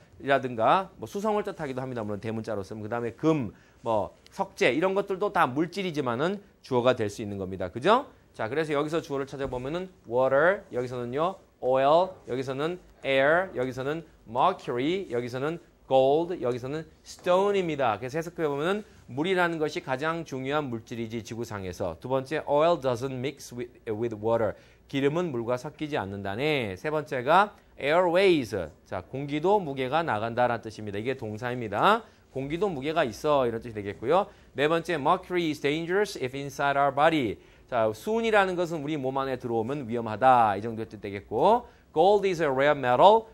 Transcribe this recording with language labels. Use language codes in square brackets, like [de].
[ko] 이라든가 뭐 수성을 뜻하기도 합니다. 물론 대문자로 쓰면 그 다음에 금, 뭐 석재 이런 것들도 다 물질이지만은 주어가 될 수 있는 겁니다. 그죠? 자, 그래서 여기서 주어를 찾아보면은 water, 여기서는요 oil, 여기서는 air, 여기서는 mercury, 여기서는 gold, 여기서는 stone입니다. 그래서 해석해 보면은 물이라는 것이 가장 중요한 물질이지 지구상에서. 두 번째, [en] oil doesn't mix with water. [ko] 기름은 물과 섞이지 않는다네. 세 번째가 airways. 자, 공기도 무게가 나간다라는 뜻입니다. 이게 동사입니다. 공기도 무게가 있어 이런 뜻이 되겠고요. 네 번째, [en] mercury is dangerous if inside our body. [ko] 자, 수은이라는 것은 우리 몸 안에 들어오면 위험하다 이 정도의 뜻 되겠고, [en] gold is a rare metal.